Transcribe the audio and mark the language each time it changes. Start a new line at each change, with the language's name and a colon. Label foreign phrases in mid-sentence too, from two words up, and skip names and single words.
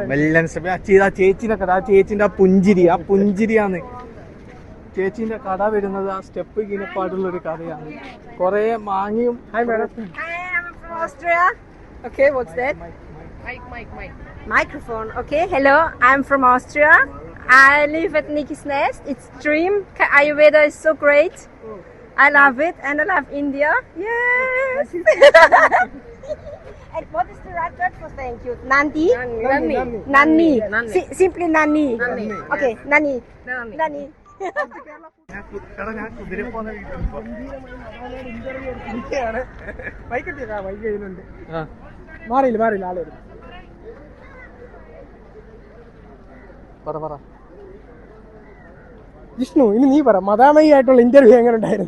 Malayalam: ചേച്ചിന്റെ കട, ചേച്ചിന്റെ ആ പുഞ്ചിരിയാണ്. ചേച്ചിന്റെ കട വരുന്നത് ആ സ്റ്റെപ്പ് കീഴപ്പാടുള്ള ഒരു കടയാണ്. കൊറേ മാങ്ങിയും.
English: Okay, what's that? Microphone. Okay, hello. I'm from Austria. I live at Nikki's Nest. It's dream. Ayurveda is so great. I love it, and I love India. Yes. And what is the right word for thank you? Nandi. Nani. Simply Nani. Okay, Nani. Nani.
Malayalam: മാറിയില്ല ആള് വരും. ജിഷ്ണു ഇനി നീ പറ, മദാമയി ആയിട്ടുള്ള ഇന്റർവ്യൂ എങ്ങനെ ഉണ്ടായിരുന്നു?